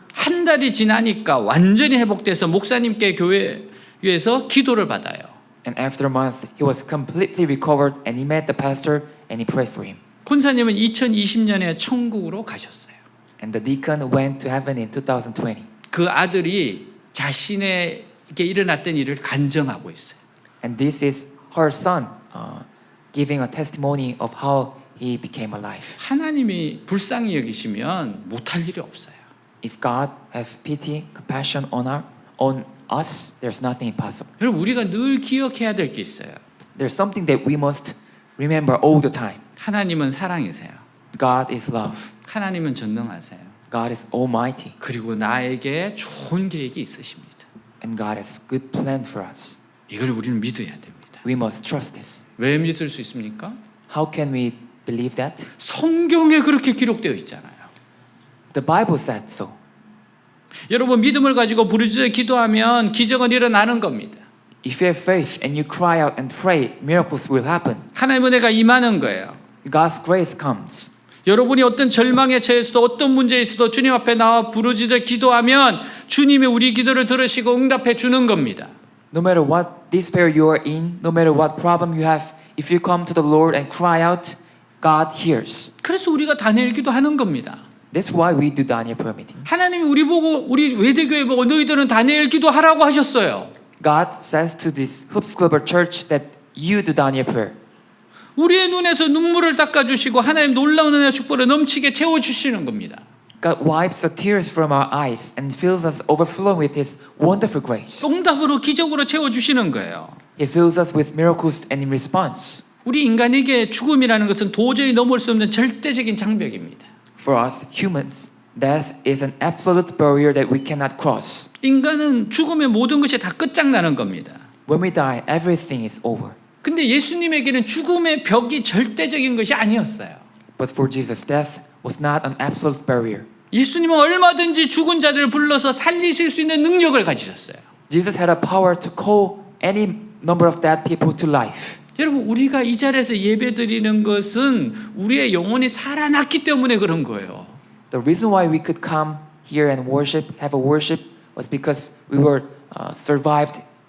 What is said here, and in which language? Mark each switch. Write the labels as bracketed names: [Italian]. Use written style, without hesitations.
[Korean] 한 달이 지나니까 완전히 회복돼서 목사님께 교회에서 기도를 받아요. [English] And after a month, he was completely recovered and he met the pastor and he prayed for him. [Korean] 권사님은 2020년에 천국으로 가셨어요. [English] And the deacon went to heaven in 2020. [Korean] 그 아들이 자신에게 일어났던 일을 간증하고 있어요. [English] And this is her son giving a testimony of how he became alive. [Korean] 하나님이 불쌍히 여기시면 못할 일이 없어요. [English] If God have pity, compassion on us, there's nothing impossible. [Korean] 여러분 우리가 늘 기억해야 될 게 있어요. [English] There's something that we must remember all the time. [Korean] 하나님은 사랑이세요. [English] God is love. [Korean] 하나님은 전능하세요. [English] God is almighty. [Korean] 그리고 나에게 좋은 계획이 있으십니다. [English] And God has good plan for us. [Korean] 이걸 우리는 믿어야 됩니다. [English] We must trust this. [Korean] 왜 믿을 수 있습니까? [English] How can we believe that? [Korean] 성경에 그렇게 기록되어 있잖아요. [English] The Bible said so. [Korean] 여러분 믿음을 가지고 부르짖어 기도하면 기적은 일어나는 겁니다. [English] If you have faith and you cry out and pray, miracles will happen. [Korean] 하나님의 은혜가 임하는 거예요. [English] God's grace comes. [Korean] 여러분이 어떤 절망에 처해서도 어떤 문제에 있어도 주님 앞에 나와 부르짖어 기도하면 주님이 우리 기도를 들으시고 응답해 주는 겁니다. [English] No matter what despair you are in, no matter what problem you have, if you come to the Lord and cry out, God hears. [Korean] 그래서 우리가 다니엘 기도하는 겁니다. [English] That's why we do Daniel prayer meeting. [Korean] 하나님이 우리 외대교회 보고 너희들은 다니엘 기도하라고 하셨어요. [English] God says to this Hoops Global Church that you do Daniel prayer. [Korean] 우리의 눈에서 눈물을 닦아주시고 하나님 놀라운 은혜와 축복을 넘치게 채워주시는 겁니다. [English] God wipes the tears from our eyes and fills us overflowing with His wonderful grace. [Korean] 응답으로 기적으로 채워주시는 거예요. [English] He fills us with miracles and in response. [Korean] 우리 인간에게 죽음이라는 것은 도저히 넘을 수 없는 절대적인 장벽입니다. [English] For us humans, death is an absolute barrier that we cannot cross. [Korean] 인간은 죽으면 모든 것이 다 끝장나는 겁니다. [English] When we die, everything is over. [Korean] 근데 예수님에게는 죽음의 벽이 절대적인 것이 아니었어요. [English] But for Jesus, death was not an absolute barrier. [Korean] 예수님은 얼마든지 죽은 자들을 불러서 살리실 수 있는 능력을 가지셨어요. [English] Jesus had a power to call any number of dead people to life. [Korean] 여러분, 우리가 이 자리에서 예배드리는 것은 우리의 영혼이 살아났기 때문에 그런 거예요. [English] The reason why we could come here and worship, have a worship, was because we were survived.